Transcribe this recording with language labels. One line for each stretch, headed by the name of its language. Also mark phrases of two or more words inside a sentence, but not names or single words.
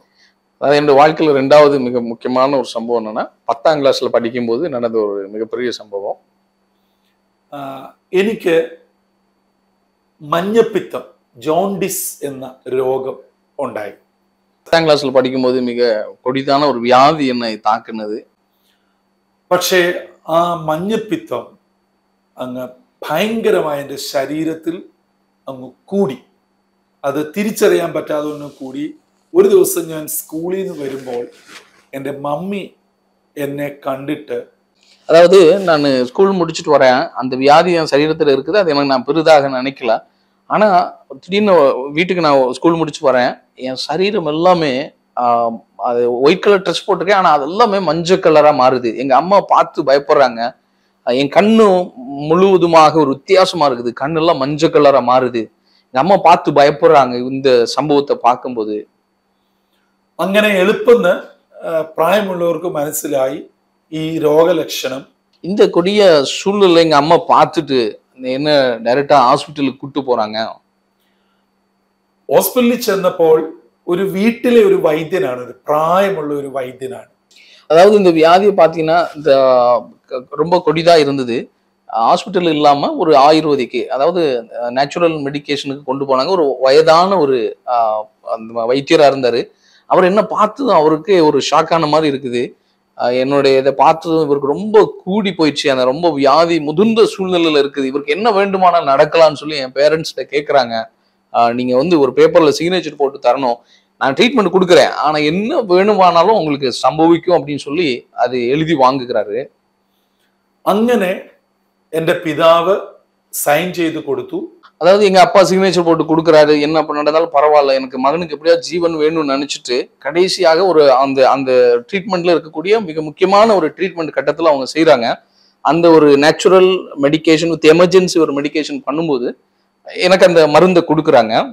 Tamil: அதாவது என்னோட வாழ்க்கையில ரெண்டாவது மிக முக்கியமான ஒரு சம்பவம் என்னன்னா 10ஆம் கிளாஸ்ல படிக்கும்போது நடந்த ஒரு மிகப்பெரிய சம்பவம்.
Malayalam: എനിക്ക് മഞ്ഞപ്പിത്തം ജോണ്ടിസ് എന്ന രോഗം ഉണ്ടായി.
Tamil: 10ஆம் கிளாஸ்ல படிக்கும்போது மிக கொடிதான ஒரு வியாதி என்னை தாக்குனது.
Malayalam: പക്ഷേ ആ മഞ്ഞപ്പിത്തം അങ്ങ് ഭയങ്കരമായ എൻ്റെ ശരീരത്തിൽ അങ്ങ് കൂടി. അത് തിരിച്ചറിയാൻ പറ്റാതെ ഒന്ന് കൂടി. ഒരു ദിവസം ഞാൻ സ്കൂളിൽ നിന്ന് വരുമ്പോൾ എൻ്റെ മമ്മി എന്നെ കണ്ടിട്ട്,
Tamil: அதாவது நான் ஸ்கூல் முடிச்சுட்டு வரேன், அந்த வியாதி என் சரீரத்தில் இருக்குது, அது எனக்கு நான் பெரிதாக நினைக்கல. ஆனா திடீர்னு வீட்டுக்கு நான் ஸ்கூல் முடிச்சு வரேன், என் சரீரம் எல்லாமே அது
English: white color dress
Tamil: போட்டிருக்கேன், ஆனா அது எல்லாமே மஞ்சள் கலரா மாறுது. எங்க அம்மா பார்த்து பயப்படுறாங்க. என் கண்ணும் முழுவதுமாக ஒரு வித்தியாசமா இருக்குது, கண்ணெல்லாம் மஞ்சள் கலரா மாறுது. எங்க அம்மா பார்த்து பயப்படுறாங்க இந்த சம்பவத்தை பார்க்கும்போது.
Malayalam: അങ്ങനെ എളുപ്പന്ന് പ്രായമുള്ളവർക്ക് മനസ്സിലായി ഈ രോഗലക്ഷണം.
Tamil: இந்த கொடிய சூழ்நிலை எங்க அம்மா பார்த்துட்டு என்ன டைரக்டா ஹாஸ்பிட்டலுக்கு கூட்டு போறாங்க.
Malayalam: ഹോസ്പിറ്റലിൽ ചെന്നപ്പോൾ ഒരു വീട്ടിലെ ഒരു വൈദ്യനാണ്, ഒരു പ്രായമുള്ള ഒരു വൈദ്യനാണ്.
Tamil: அதாவது இந்த வியாதியை பார்த்தீங்கன்னா இந்த ரொம்ப கொடிதா இருந்தது. ஹாஸ்பிட்டல் இல்லாம ஒரு ஆயுர்வேதிக்கு, அதாவது
English: natural medication
Tamil: கொண்டு போனாங்க. ஒரு வயதான ஒரு அந்த வைத்தியரா இருந்தாரு. அவர் என்ன பார்த்ததும் அவருக்கு ஒரு ஷாக்கான மாதிரி இருக்குது. என்னுடைய இதை பார்த்ததும் இவருக்கு ரொம்ப கூடி போயிடுச்சு, அந்த ரொம்ப வியாதி முதிர்ந்த சூழ்நிலையில இருக்குது, இவருக்கு என்ன வேண்டுமானால் நடக்கலாம்னு சொல்லி என் பேரண்ட்ஸ்கிட்ட கேட்குறாங்க. நீங்க வந்து ஒரு
English: paper signature
Tamil: போட்டு தரணும், நான் ட்ரீட்மெண்ட் கொடுக்குறேன், ஆனா என்ன வேணுமானாலும் உங்களுக்கு சம்பவிக்கும் அப்படின்னு சொல்லி அது எழுதி வாங்குகிறாரு.
Malayalam: അങ്ങനെ എൻ്റെ പിതാവ് സൈൻ ചെയ്ത് കൊടുത്തു.
Tamil: அதாவது எங்க அப்பா சிக்னேச்சர் போட்டு கொடுக்குறாரு, என்ன நடந்தாலும் பரவாயில்ல, எனக்கு மகனுக்கு எப்படியாவது ஜீவன் வேணும்னு நினைச்சிட்டு கடைசியாக ஒரு அந்த அந்த ட்ரீட்மெண்ட்ல இருக்கக்கூடிய மிக முக்கியமான ஒரு ட்ரீட்மெண்ட் கட்டத்துல அவங்க செய்யறாங்க. அந்த ஒரு
English: natural medication with emergency
Tamil: ஒரு மெடிக்கேஷன் பண்ணும்போது எனக்கு அந்த மருந்தை கொடுக்குறாங்க.